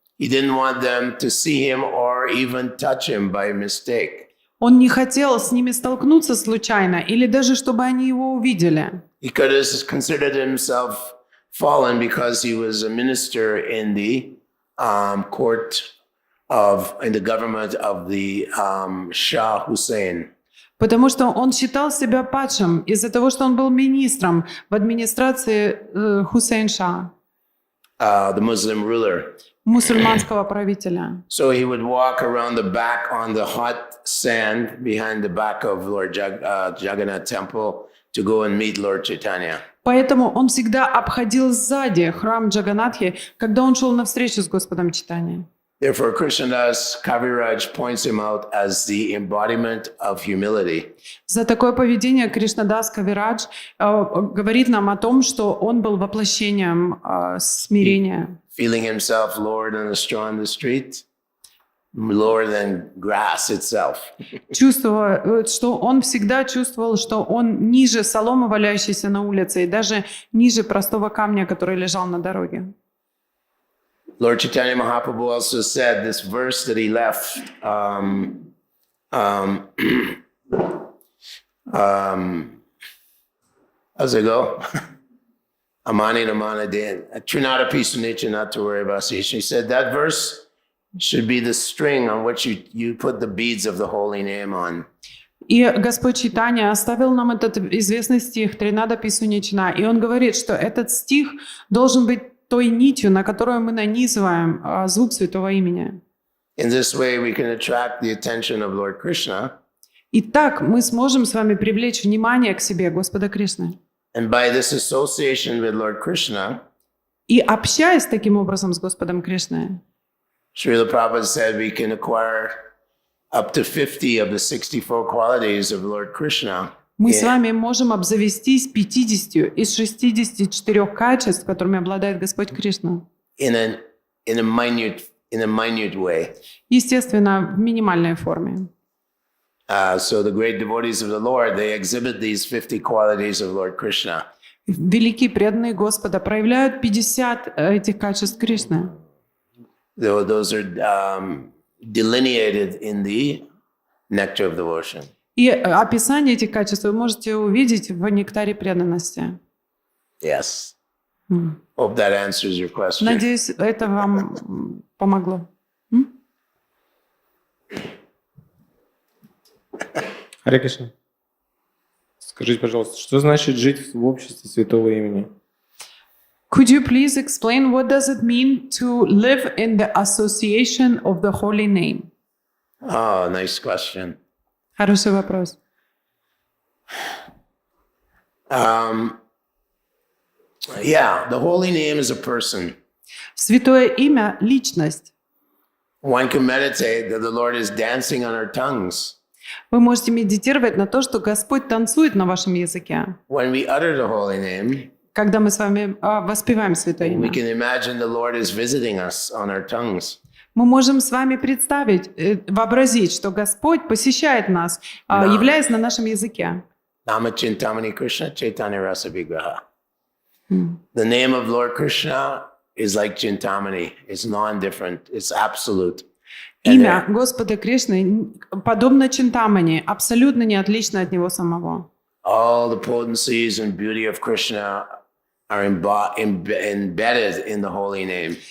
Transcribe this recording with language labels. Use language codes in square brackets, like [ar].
[en] He didn't want them to see him or even touch him by mistake. [ru] Он не хотел с ними столкнуться случайно или даже чтобы они его увидели. [en] He could have considered himself fallen because he was a minister in the in the government of the Shah Hussein. [ru] Потому что он считал себя падшим из-за того, что он был министром в администрации Хусейн Ша, [en] The Muslim ruler. [ru] мусульманского правителя. [en] So he would walk around the back on the hot sand behind the back of Lord Jagannath temple to go and meet Lord Chaitanya. [ru] Поэтому он всегда обходил сзади храм Джаганатхи, когда он шел на встречу с Господом Чайтаньей. [en] Therefore, Krishnadas Kaviraj points him out as the embodiment of humility. [ru] За такое поведение Кришнадас Кавирадж говорит нам о том, что он был воплощением смирения. [en] Feeling himself lower than a straw on the street, lower than grass itself. [ru] Чувствуя, что он всегда чувствовал, что он ниже соломы, валяющейся на улице, и даже ниже простого камня, который лежал на дороге. [en] Lord Chaitanya Mahaprabhu also said this verse that he left how's it go? Amani Namana Dan. Trinata Pisu Nature, not to worry about it. She said that verse should be the string on which you put the beads of the holy name on. [ru] И Господь Чайтанья оставил нам этот известный стих «Тринада Писунична», и он говорит, что этот стих должен быть той нитью, на которую мы нанизываем звук Святого Имени. [en] In this way, we can attract the attention of Lord Krishna. [ru] И так мы сможем с вами привлечь внимание к себе Господа Кришны. [en] And by this association with Lord Krishna, [ru] и общаясь таким образом с Господом Кришной, [en] Srila Prabhupada said we can acquire up to 50 of the 64 qualities of Lord Krishna. [ru] Мы с вами можем обзавестись 50 из 64 качеств, которыми обладает Господь Кришна. [en] In a minute way. [ru] Естественно, в минимальной форме. [en] So the great devotees of the Lord, they exhibit these 50 qualities of Lord Krishna. [ru] Великие преданные Господа проявляют 50 этих качеств Кришны. [en] Those are delineated in the nectar of devotion. [ru] И описание этих качеств вы можете увидеть в нектаре преданности. [en] Yes. Hope that answers your question. [ru] Надеюсь, это вам помогло. Харе Кришна. Скажите, пожалуйста, что значит жить в обществе святого имени? [en] Could you please explain what does it mean to live in the association of the holy name? Oh, nice question. [ru] Хороший вопрос. [en] Yeah, the holy name is a person. [ru] Святое имя — личность. [en] One can meditate that the Lord is dancing on our tongues. [ru] Вы можете медитировать на то, что Господь танцует на вашем языке. [en] When we utter the holy name, [ru] Когда мы с вами воспеваем Святое [en] we [ru] имя, [en] can imagine the Lord is visiting us on our tongues. [ru] мы можем с вами представить, вообразить, что Господь посещает нас, являясь на нашем языке. [sa] Nama Chintamani Krishna Chaitanya Rasa Vigraha. [en] The name of Lord Krishna is like Chintamani. It's non-different. It's absolute. [ru] Имя Господа Кришны подобно Чинтамани, абсолютно не отлично от Него самого. [en] All the potencies and beauty of Krishna are embedded in the holy name.